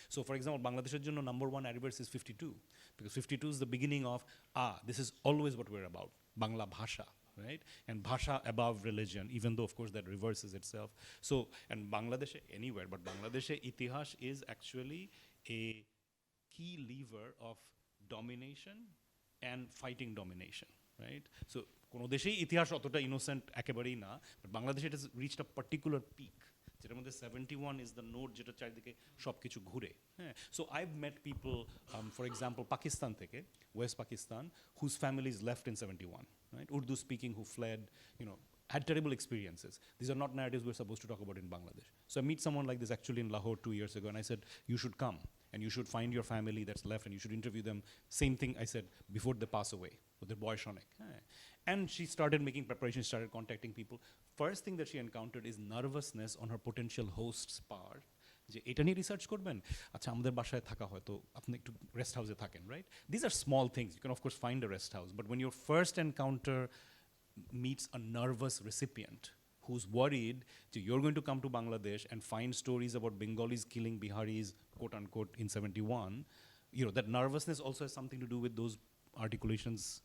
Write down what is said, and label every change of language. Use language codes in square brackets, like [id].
[en] So for example, Bangladesh's jonno number one adverse is 52, because 52 is the beginning of, this is always what we're about, Bangla Bhasha, right? And Bhasha above religion, even though of course that reverses itself. So, and Bangladesh anywhere, but Bangladesh itihash is actually a key lever of domination and fighting domination, right? [bn] So কোনো দেশেই ইতিহাস অতটা innocent একেবারেই না, but Bangladesh it [en] has reached a particular peak, [bn] যেটার মধ্যে [en] 71 is the node [bn] যেটা চারিদিকে সব কিছু ঘুরে, হ্যাঁ। [en] So I've met people, for example, [bn] Pakistan থেকে, [en] West Pakistan, whose families left in 71, right? Urdu speaking, who fled, had terrible experiences. These are not narratives we're supposed to talk about in Bangladesh. So I meet someone like this actually in Lahore 2 years ago, and I said, you should come, and you should find your family that's left, and you should interview them. Same thing I said, before they pass away, with their boy Shonek. And she started making preparations, started contacting people. First thing that she encountered is nervousness on her potential host's part. [bn] যে এটা নিয়ে research করবেন, আচ্ছা আমাদের বাসায় থাকা হয়তো আপনি একটু রেস্ট হাউসে থাকেন, right? [en] this are small things, you can of course find a rest house, but when your first encounter meets a nervous recipient who's worried that you're going to come to Bangladesh and find stories about Bengalis killing Biharis, quote unquote, in 71, that nervousness also has something to do with those articulations